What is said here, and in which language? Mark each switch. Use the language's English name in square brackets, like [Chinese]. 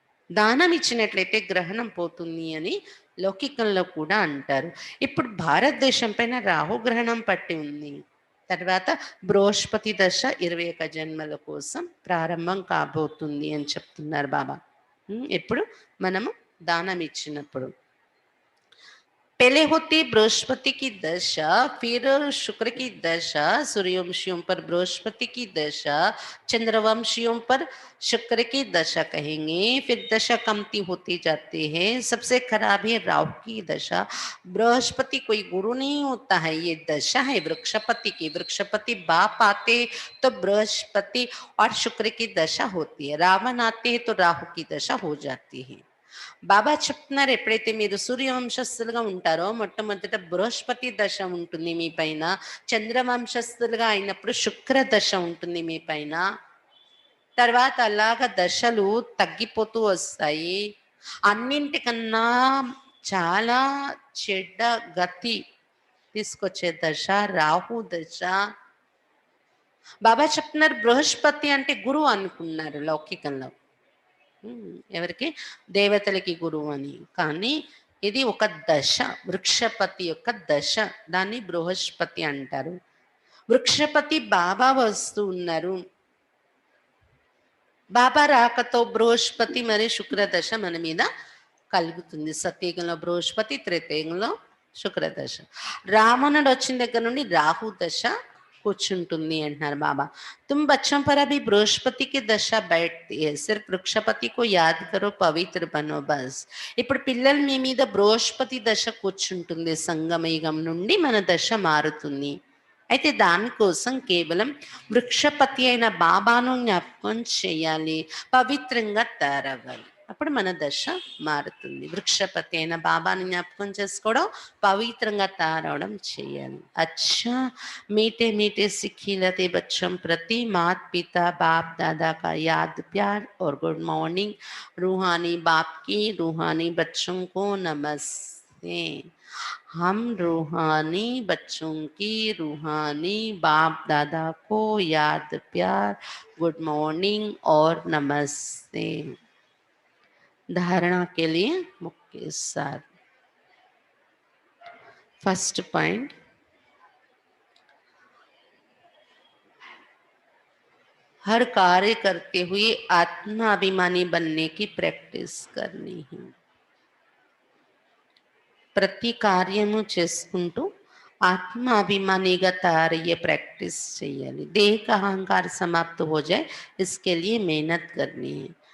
[Telugu] దానం ఇచ్చినట్లయితే గ్రహణం పోతుంది అని లౌకికంలో కూడా అంటారు. ఇప్పుడు భారతదేశం పైన రాహుగ్రహణం పట్టి ఉంది. తర్వాత బృహస్పతి దశ 21 జన్మల కోసం ప్రారంభం కాబోతుంది అని చెప్తున్నారు బాబా. ఎప్పుడు మనము దానం ఇచ్చినప్పుడు. [Hindi] पहले होती बृहस्पति की दशा, फिर शुक्र की दशा, सूर्यवंशियों पर बृहस्पति की दशा, चंद्रवंशियों पर शुक्र की दशा कहेंगे। फिर दशा कमती होती जाती है। सबसे खराब है राहु की दशा। बृहस्पति कोई गुरु नहीं होता है, ये दशा है वृक्षपति की। वृक्षपति बाप आते तो बृहस्पति और शुक्र की दशा होती है। रावण आते हैं तो राहु की दशा हो जाती है। [Telugu] బాబా చెప్తున్నారు, ఎప్పుడైతే మీరు సూర్యవంశస్థులుగా ఉంటారో మొట్టమొదట బృహస్పతి దశ ఉంటుంది మీ పైన. చంద్రవంశస్థులుగా అయినప్పుడు శుక్ర దశ ఉంటుంది మీ పైన. తర్వాత అలాగ దశలు తగ్గిపోతూ వస్తాయి. అన్నింటికన్నా చాలా చెడ్డ గతి తీసుకొచ్చే దశ రాహు దశ. బాబా చెప్తున్నారు, బృహస్పతి అంటే గురువు అనుకున్నారు లౌకికంలో. ఎవరికి? దేవతలకి గురువు అని. కానీ ఇది ఒక దశ, వృక్షపతి యొక్క దశ. దాన్ని బృహస్పతి అంటారు. వృక్షపతి బాబా వస్తూ ఉన్నారు. బాబా రాకతో బృహస్పతి మరియు శుక్ర దశ మన మీద కలుగుతుంది. సత్యయుగంలో బృహస్పతి, త్రేతాయుగంలో శుక్రదశ. రావణుడు వచ్చిన దగ్గర నుండి రాహు దశ కూర్చుంటుంది అంటున్నారు బాబా. [Hindi] तुम बच्चों पर अभी बृहस्पति की दशा बैठती है, सिर्फ वृक्षपति को याद करो, పవిత్ర బనో బస్. [Telugu] ఇప్పుడు పిల్లలు మీ మీద బృహస్పతి దశ కూర్చుంటుంది. సంగమయుగం నుండి మన దశ మారుతుంది. అయితే దానికోసం కేవలం వృక్షపతి అయిన బాబాను జ్ఞాపకం చేయాలి, పవిత్రంగా తయారవ్వాలి. అప్పుడు మన దశ మారుతుంది. వృక్షపతి అయిన బాబాను జ్ఞాపకం చేసుకోవడం, పవిత్రంగా తయారవడం చేయాలి. [Hindi] అచ్చా मीठे मीठे सिखिलते बच्चों प्रति मात पिता बाप दादा का याद प्यार और गुड मॉर्निंग. रूहानी बाप की रूहानी बच्चों को नमस्ते. हम रूहानी बच्चों की रूहानी बाप दादा को याद प्यार, गुड मॉर्निंग और नमस्ते. धारणा के लिए मुख्य सार. फर्स्ट पॉइंट, हर कार्य करते हुए आत्माभिमानी बनने की प्रैक्टिस करनी है. [Telugu] ప్రతి కార్యము చేసుకుంటూ ఆత్మాభిమానిగా తయారయ్యే ప్రాక్టీస్ చేయాలి. [Hindi] దేహ का अहंकार समाप्त हो जाए, इसके लिए मेहनत करनी है.